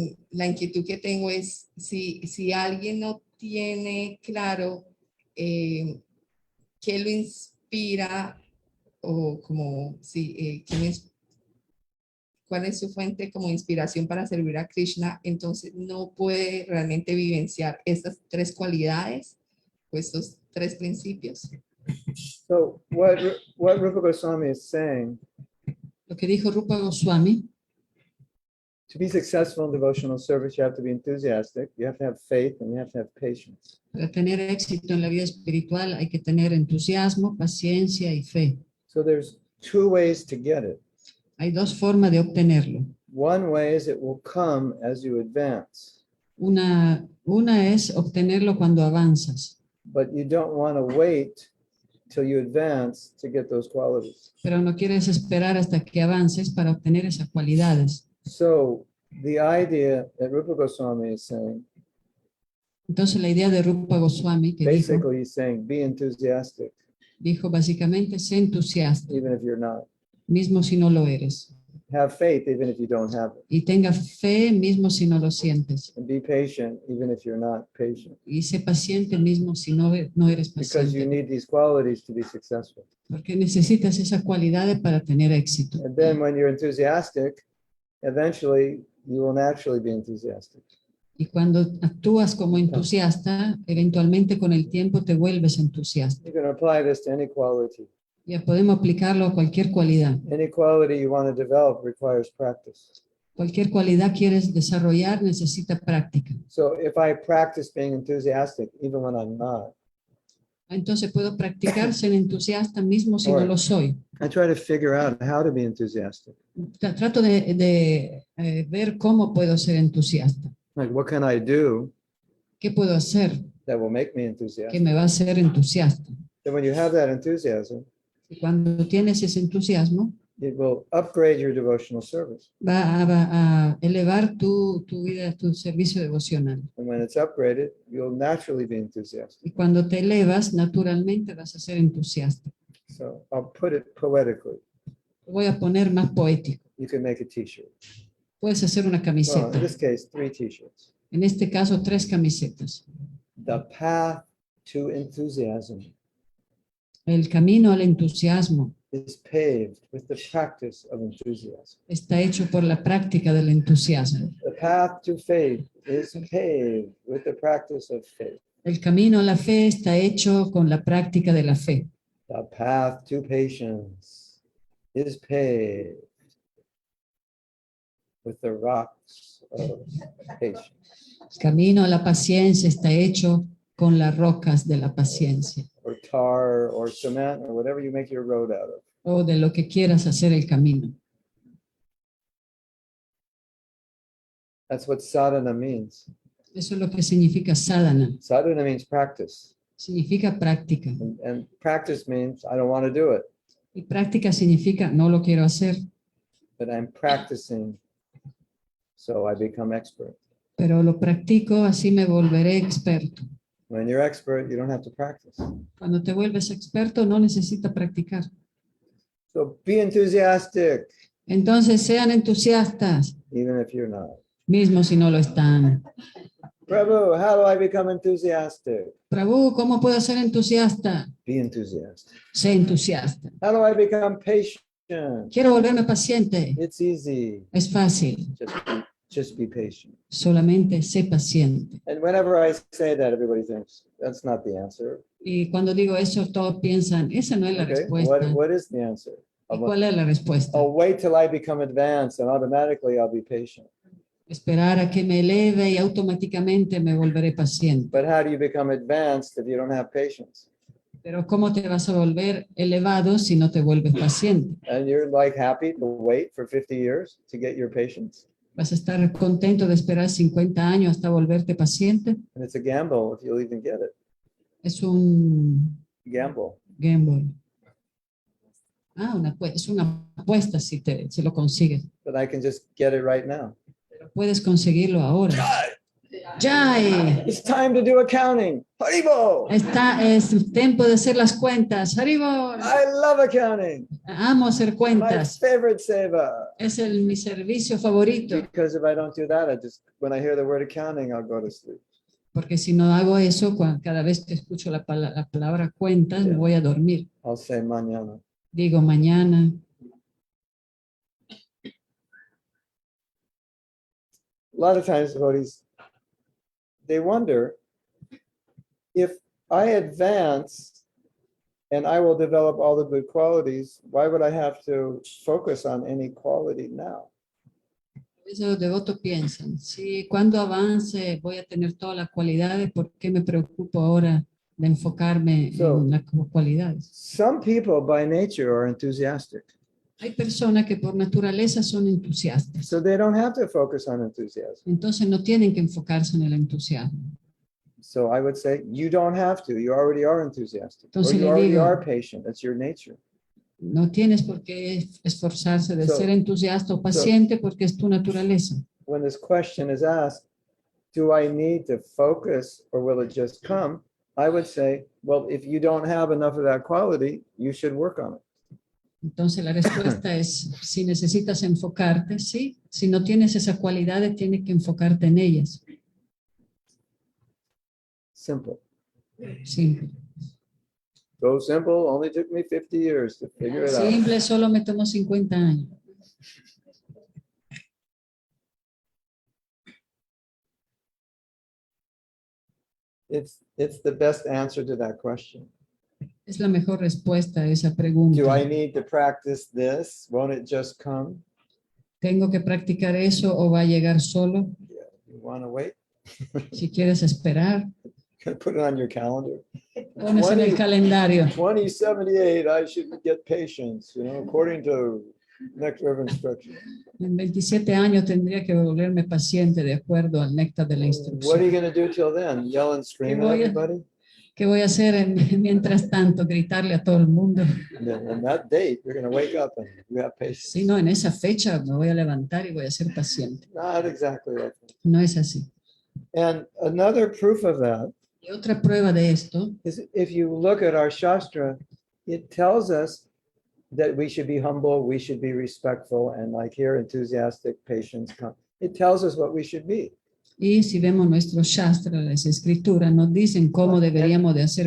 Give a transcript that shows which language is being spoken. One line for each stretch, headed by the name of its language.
Spanish: La inquietud que tengo es si alguien no tiene claro qué lo inspira o como si cuál es su fuente como inspiración para servir a Krishna, entonces no puede realmente vivenciar estas tres cualidades o estos tres principios.
English: So what Rupa Goswami is saying,
Spanish: Lo que dijo Rupa Goswami,
English: to be successful in devotional service, you have to be enthusiastic, you have to have faith, and you have to have patience.
Spanish: para tener éxito en la vida espiritual hay que tener entusiasmo, paciencia y fe.
English: So there's two ways to get it.
Spanish: Hay dos formas de obtenerlo.
English: One way is it will come as you advance,
Spanish: Una es obtenerlo cuando avanzas,
English: but you don't want to wait till you advance to get those qualities.
Spanish: pero no quieres esperar hasta que avances para obtener esas cualidades.
English: So the idea that Rupa Goswami is saying,
Spanish: Entonces la idea de Rupa Goswami que
English: basically he's saying, be enthusiastic,
Spanish: dijo básicamente, sé entusiasta,
English: even if you're not.
Spanish: mismo si no lo eres.
English: Have faith, even if you don't have it.
Spanish: Y tenga fe, mismo si no lo sientes.
English: And be patient, even if you're not patient.
Spanish: Y sé paciente, mismo si no eres
English: Because you
Spanish: paciente.
English: need these qualities to be successful.
Spanish: Porque necesitas esas cualidades para tener éxito.
English: And then when you're enthusiastic, eventually you will naturally be enthusiastic.
Spanish: Y cuando actúas como entusiasta, eventualmente con el tiempo te vuelves entusiasta.
English: You can apply this to any quality.
Spanish: Ya podemos aplicarlo a cualquier cualidad.
English: Any quality you want to develop requires practice.
Spanish: Cualquier cualidad quieres desarrollar necesita práctica.
English: So if I practice being enthusiastic, even when I'm not,
Spanish: Entonces puedo practicar ser entusiasta mismo si no lo soy.
English: I try to figure out how to be enthusiastic.
Spanish: Trato de ver cómo puedo ser entusiasta.
English: Like, what can I do
Spanish: ¿Qué puedo hacer
English: that will make me
Spanish: que
English: enthusiastic?
Spanish: me va a hacer entusiasta?
English: Then when you have that enthusiasm,
Spanish: Y cuando tienes ese entusiasmo,
English: it will upgrade your devotional service.
Spanish: va a elevar tu vida, tu servicio devocional.
English: And when it's upgraded, you'll naturally be enthusiastic.
Spanish: Y cuando te elevas, naturalmente vas a ser entusiasta.
English: So I'll put it poetically.
Spanish: Lo voy a poner más poético.
English: You can make a t-shirt.
Spanish: Puedes hacer una
English: Well,
Spanish: camiseta.
English: in this case, 3 t-shirts.
Spanish: En este caso, 3 camisetas.
English: The path to enthusiasm
Spanish: El camino al entusiasmo
English: is paved with the practice of enthusiasm.
Spanish: está hecho por la práctica del entusiasmo.
English: The path to faith is paved with the practice of faith.
Spanish: El camino a la fe está hecho con la práctica de la fe.
English: The path to patience is paved with the rocks of patience.
Spanish: El camino a la paciencia está hecho con las rocas de la paciencia,
English: Or tar or cement or whatever you make your road out of.
Spanish: o de lo que quieras hacer el camino.
English: That's what sadhana means.
Spanish: Eso es lo que significa sadhana.
English: Sadhana means practice.
Spanish: Significa práctica.
English: And practice means I don't want to do it,
Spanish: Y práctica significa no lo quiero hacer,
English: but I'm practicing so I become expert.
Spanish: pero lo practico, así me volveré experto.
English: When you're expert, you don't have to practice.
Spanish: Cuando te vuelves experto, no necesitas practicar.
English: So be enthusiastic,
Spanish: Entonces sean entusiastas,
English: even if you're not.
Spanish: mismo si no lo están.
English: Prabhu, how do I become enthusiastic?
Spanish: Prabhu, ¿cómo puedo ser entusiasta?
English: Be enthusiastic.
Spanish: Sé entusiasta.
English: How do I become patient?
Spanish: Quiero volverme paciente.
English: It's easy.
Spanish: Es fácil.
English: Just be patient.
Spanish: Solamente sé paciente.
English: And whenever I say that, everybody thinks that's not the answer.
Spanish: Y cuando digo eso, todos piensan, esa no es la
English: Okay,
Spanish: respuesta.
English: what is the answer?
Spanish: ¿Y cuál es la respuesta?
English: I'll wait till I become advanced and automatically I'll be patient.
Spanish: Esperar a que me eleve y automáticamente me volveré paciente.
English: But how do you become advanced if you don't have patience?
Spanish: Pero ¿cómo te vas a volver elevado si no te vuelves paciente?
English: And you're like happy to wait for 50 years to get your patience?
Spanish: ¿Vas a estar contento de esperar 50 años hasta volverte paciente?
English: And it's a gamble if you'll even get it.
Spanish: Es un
English: Gamble. gamble.
Spanish: Es una apuesta si lo consigues.
English: But I can just get it right now.
Spanish: Pero puedes conseguirlo ahora. ¡Jai!
English: It's time to do accounting. Haribo!
Spanish: Es tiempo de hacer las cuentas. ¡Haribol!
English: I love accounting.
Spanish: Amo hacer
English: My
Spanish: cuentas.
English: favorite seva.
Spanish: Es mi servicio favorito.
English: Because if I don't do that, when I hear the word accounting, I'll go to sleep.
Spanish: Porque si no hago eso, cada vez que escucho la palabra cuentas, me voy a dormir.
English: I'll say mañana.
Spanish: Digo mañana.
English: A lot of times devotees, they wonder if I advance and I will develop all the good qualities, why would I have to focus on any quality now?
Spanish: Eso los devotos piensan. Si cuando avance voy a tener todas las cualidades, ¿por qué me preocupo ahora de enfocarme en las cualidades?
English: Some people by nature are enthusiastic,
Spanish: Hay personas que por naturaleza son entusiastas.
English: so they don't have to focus on enthusiasm.
Spanish: Entonces no tienen que enfocarse en el entusiasmo.
English: So I would say, you don't have to, you already are enthusiastic, or
Spanish: Entonces le
English: already
Spanish: digo-
English: are patient, that's your nature.
Spanish: No tienes por qué esforzarse de
English: So-
Spanish: ser entusiasta o paciente porque es tu naturaleza.
English: When this question is asked, do I need to focus or will it just come? I would say, well, if you don't have enough of that quality, you should work on it.
Spanish: Entonces la respuesta es, si necesitas enfocarte, sí. Si no tienes esas cualidades, tienes que enfocarte en ellas.
English: Simple.
Spanish: Simple.
English: So simple, only took me 50 years to figure it out.
Spanish: Simple, solo me tomó 50 años.
English: It's the best answer to that question.
Spanish: Es la mejor respuesta a esa pregunta.
English: Do I need to practice this? Won't it just come?
Spanish: ¿Tengo que practicar eso o va a llegar solo?
English: You want to wait?
Spanish: Si quieres esperar,
English: Put it on your calendar.
Spanish: pones en el calendario.
English: 2078, I should get patience, according to nectar of instruction.
Spanish: En 27 años tendría que volverme paciente de acuerdo al néctar de la
English: What are you going to do till then? Yell and scream at
Spanish: voy a-
English: everybody?
Spanish: ¿Qué voy a hacer mientras tanto? Gritarle a todo el mundo.
English: And then on that date, you're going to wake up and you have patience.
Spanish: Si no, en esa fecha me voy a levantar y voy a ser paciente.
English: Not exactly like that.
Spanish: No es así.
English: And another proof of that
Spanish: Y otra prueba de esto
English: is if you look at our Shastra, it tells us that we should be humble, we should be respectful, and like here, enthusiastic, patience. It tells us what we should be.
Spanish: y si vemos nuestros shastras, las escrituras, nos dicen cómo deberíamos de ser